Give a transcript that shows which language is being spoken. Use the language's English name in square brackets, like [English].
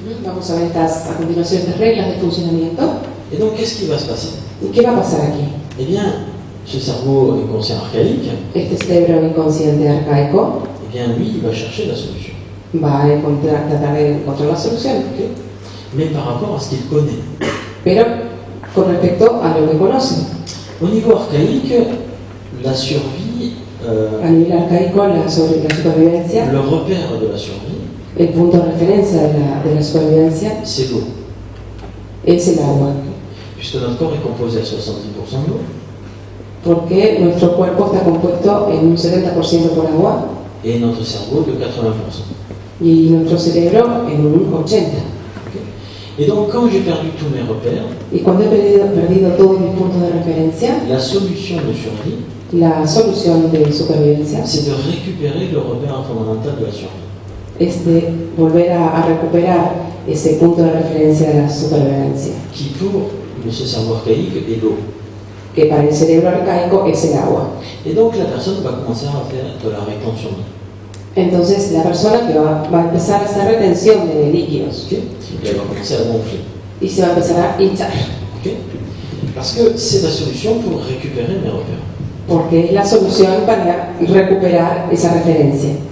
[Spanish] Vamos a ver a continuación estas reglas de funcionamiento. [French] Et donc, qu'est-ce qui va se passer? [Spanish] ¿Y qué va a pasar aquí? [French] Eh bien, ce cerveau inconscient archaïque, [Spanish] Este cerebro inconsciente arcaico, [French] eh bien, lui, il va chercher la solution. [Spanish] va a tratar de encontrar la solución. Okay. [French] Mais par rapport à ce qu'il connaît. [Spanish] Pero con respecto a lo que conoce. [French] Au niveau archaïque, la survie, [Spanish] A nivel arcaico, sobre la supervivencia, [French] le repère de la survie, [Spanish] el punto de referencia de la supervivencia [French] c'est l'eau. [Spanish] es el agua. [French] Puisque notre corps est composé à 70% d'eau, [Spanish] Porque nuestro cuerpo está compuesto en un 70% por agua [French] et notre cerveau de 80%. [Spanish] y nuestro cerebro en un 80%. Okay. [French] Et donc, quand j'ai perdu tous mes repères, [Spanish] Y cuando he perdido todos mis puntos de referencia, [French] la solution de survie, [Spanish] la solución de supervivencia [French] c'est de récupérer le repère fondamental de la survie. [Spanish] es de volver a recuperar ese punto de referencia de la supervivencia, [French] Qui, pour ce cerveau archaïque, est l'eau. [Spanish] que para el cerebro arcaico es el agua. [French] Et donc, la personne va commencer à faire de la rétention d'eau. [Spanish] Entonces la persona que va a empezar a hacer retención de líquidos, Okay. [French] Et elle va commencer à gonfler. [Spanish] y se va a empezar a hinchar, Okay. [French] Parce que c'est la solution pour récupérer mes repères. [Spanish] porque es la solución para recuperar esa referencia.